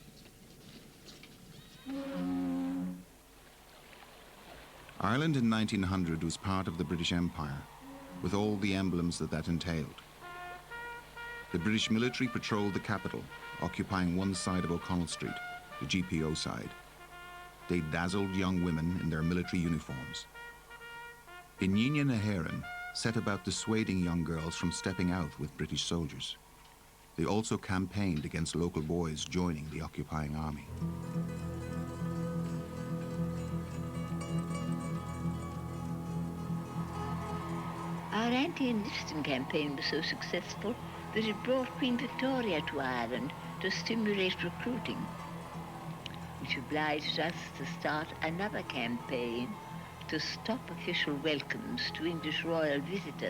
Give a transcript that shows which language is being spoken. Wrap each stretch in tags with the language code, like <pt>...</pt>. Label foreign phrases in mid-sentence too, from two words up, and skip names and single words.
<en>Ireland in 1900 was part of the British Empire, with all the emblems that entailed. The British military patrolled the capital, occupying one side of O'Connell Street, the GPO side. They dazzled young women in their military uniforms. Inine na hÉireann set about dissuading young girls from stepping out with British soldiers. They also campaigned against local boys joining the occupying army. Our anti-enlisting campaign was so successful that it brought Queen Victoria to Ireland to stimulate recruiting, which obliged us to start another campaign to stop official welcomes to English royal visitors.</en>